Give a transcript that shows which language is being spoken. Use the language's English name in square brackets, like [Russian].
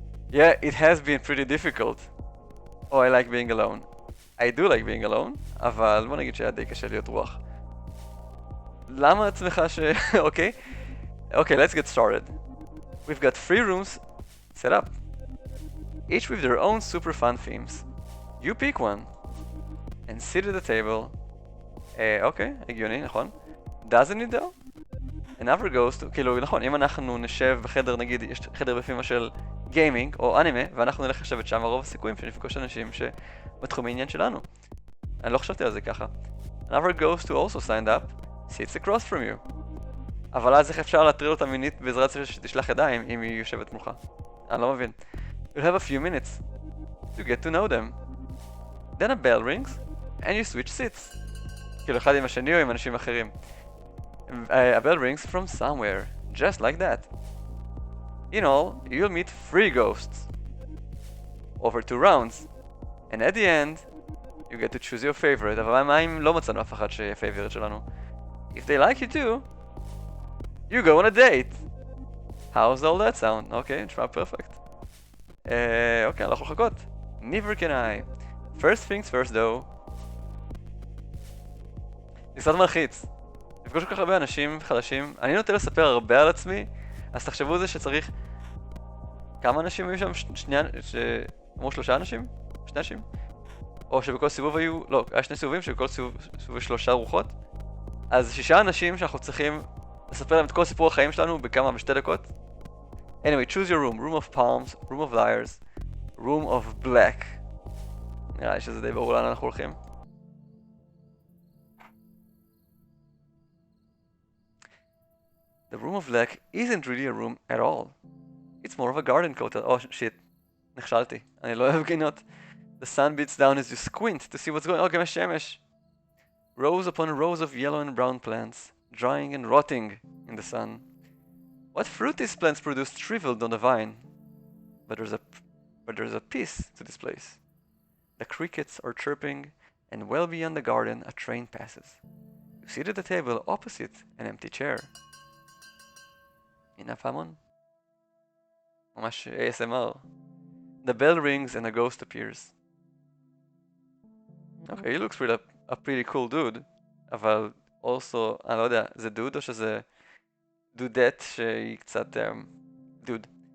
[English] Yeah, it has been pretty difficult. Oh, I like being alone. I do like being alone, [Hebrew] אבל בוא נגיד שהיה די קשה להיות רוח. למה עצמך ש... אוקיי? [English] Okay, let's get started. We've got 3 rooms set up. Each with their own super fun themes. You pick one. And sit at the table. [Hebrew] אוקיי, הגיוני, נכון? [English] Doesn't it though? Another ghost, [Hebrew] כאילו, נכון, אם אנחנו נשב בחדר, נגיד, יש חדר בפימה של גיימינג או אנימה, ואנחנו נלך לשבת שם, הרוב הסיכויים שנפגוש אנשים שבתחום העניין שלנו. אני לא חשבתי על זה ככה. [English] Another ghost who also signed up sits across from you. [Hebrew] אבל אז איך אפשר להטריל אותה מינית בעזרת זה שתשלח ידיים אם היא יושבת מולך? אני לא מבין. [English] You'll have a few minutes to get to know them. Then a bell rings and you switch seats. [Hebrew] כאילו אחד עם השני או עם אנשים אחרים. [English] A bell rings from somewhere, just like that. In all, you'll meet 3 ghosts over 2 rounds, and at the end, you get to choose your favorite. [Hebrew] אבל מה אם לא מצאנו אף אחד שיהיה favorite שלנו? [English] If they like you too, you go on a date. How's all that sound? [Hebrew] אוקיי, נשמע פרפקט. אוקיי, אני לא יכול לחכות. [English] Neither can I. First things first though. [Hebrew] זה קצת מלחיץ. לפגוש כל כך הרבה אנשים חדשים. אני נוטה לספר הרבה על עצמי, אז תחשבו על זה שצריך... כמה אנשים היו שם? אמרו 3 אנשים? 2 אנשים? או שבכל סיבוב היו... לא, היה 2 סיבובים שבכל סיבוב 3 רוחות. אז 6 אנשים שאנחנו צריכים לספר להם את כל סיפור החיים שלנו ב2 דקות. [English] Anyway, choose your room. Room of palms, room of liars, room of black. [Hebrew] נראה לי שזה די ברור לאן אנחנו הולכים. [English] The room of black isn't really a room at all. It's more of a garden coat. Oh shit. [Hebrew] נכשלתי. אני לא אוהב גינות. [English] The sun beats down as you squint to see what's going on. [Hebrew] גמש שמש. [English] Rows upon rows of yellow and brown plants, drying and rotting in the sun. What fruit these plants produce shriveled on the vine. But there's a peace to this place. The crickets are chirping, and well beyond the garden a train passes. You sit at the table opposite an empty chair. [Hebrew] הנה פעמון. ממש ASMR. [English] The bell rings and a ghost appears. Okay, he looks a pretty cool dude. [Hebrew] אבל also, אני לא יודע, זה דוד או שזה דודט שהיא קצת דוד.